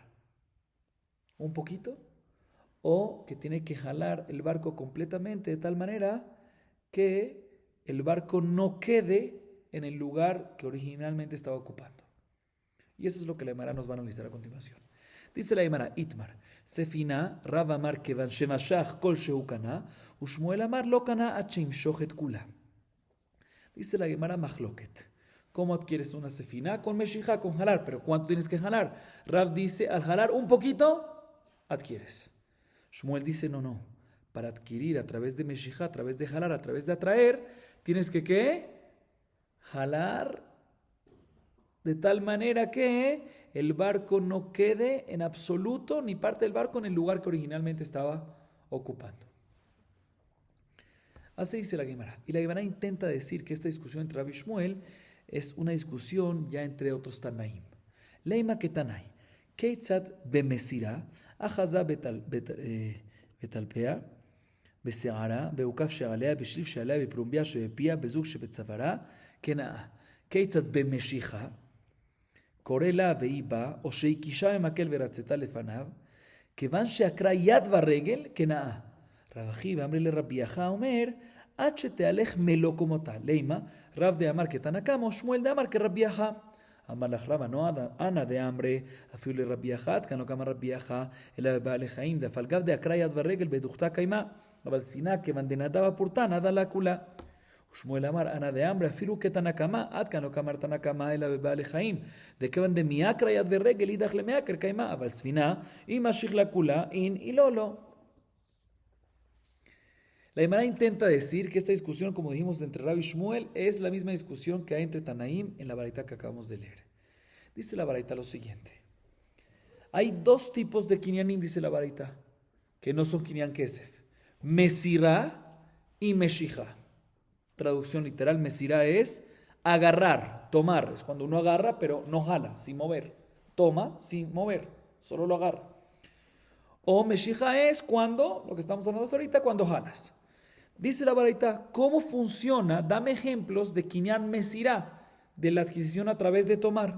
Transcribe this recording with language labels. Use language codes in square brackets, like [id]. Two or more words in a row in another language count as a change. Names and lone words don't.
[es] ¿Un poquito? ¿O que tiene que jalar el barco completamente de tal manera que el barco no quede en el lugar que originalmente estaba ocupando? Y eso es lo que la Gemara nos va a analizar a continuación. Dice la Gemara, [tmr] איתמר, ספינה, רב אמר כיון שמשך כל שהוא קנה, ושמואל אמר לא קנה עד שימשוך כולה. [es] Dice la Gemara Machloket. ¿Cómo adquieres una sefina? Con meshija, con jalar. ¿Pero cuánto tienes que jalar? Rav dice, al jalar un poquito, adquieres. Shmuel dice, no. Para adquirir a través de meshija, a través de jalar, a través de atraer, tienes que ¿qué? Jalar de tal manera que el barco no quede en absoluto ni parte del barco en el lugar que originalmente estaba ocupando. Así dice la Gemara. Y la Gemara intenta decir que esta discusión entre Rabbi Shmuel es una discusión ya entre otros Tanaim. [tmr] לימא כתנאי. [he] כיצד במסירה, אחזה בטלפה, בשערה, באוכף שעליה, בשליו שעליה, בפרומביא שבפיה, בזוג שבצוארה, קנאה. כיצד במשיכה, קורא לה והיא באה, או שהכישה במקל ורצתה לפניה, כיוון שעקרה יד ורגל כנאה. רב אחיו אמר לרבי יחא אומר, עד שתהלך מלוא קומתה. [tmr] לימה, רב דאמר כתנא קמא, ושמואל דאמר כרבי יחא. אמר לך רבא, אנא דאמרי, אפילו לרבי יחא, עד כאן לא קמא רבי יחא, אלא בבעלי חיים, דאף על גב דעקרה יד ורגל בדוכתא קיימא. אבל ספינה כיוון דנדבה פורתא, נדה לה כולה. ושמואל אמר, אנא דאמרי, אפילו כתנא קמא, עד כאן לא קמא תנא קמא, אלא בבעלי חיים. דכיוון דמיעקרא יד ורגל, אידך למיעקר קיימא, אבל ספינה, אם משיך לה כולה, אין אילו לא. [es] La Gemara intenta decir que esta discusión, como dijimos, entre Rabbi y Shmuel es la misma discusión que hay entre Tanaim en la baraita que acabamos de leer. Dice la baraita lo siguiente. Hay dos tipos de kinyanim, dice la baraita, que no son [he] קנין כסף. [es] Mesirá y meshija. Traducción literal, mesirá es agarrar, tomar. Es cuando uno agarra, pero no jala, sin mover. Toma sin mover, solo lo agarra. O meshija es cuando, lo que estamos hablando ahorita, cuando jalas. Dice la baraita, ¿cómo funciona? Dame ejemplos de [he] קנין מסירה, [es] de la adquisición a través de tomar.